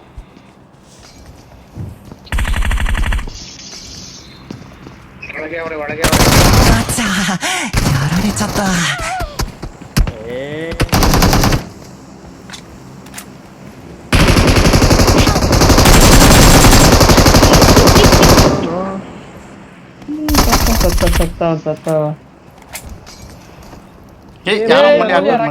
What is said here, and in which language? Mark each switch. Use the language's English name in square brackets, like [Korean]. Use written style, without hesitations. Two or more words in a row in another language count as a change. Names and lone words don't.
[Kannada] ಒಳಗೆ [Japanese] あっちゃやられちゃった。 [Kannada] ಸತ್ತ. ಯಾರೋ ಮೂಲೆ ಹಾಕ್ಬೋದು ಮತ್ತೆ.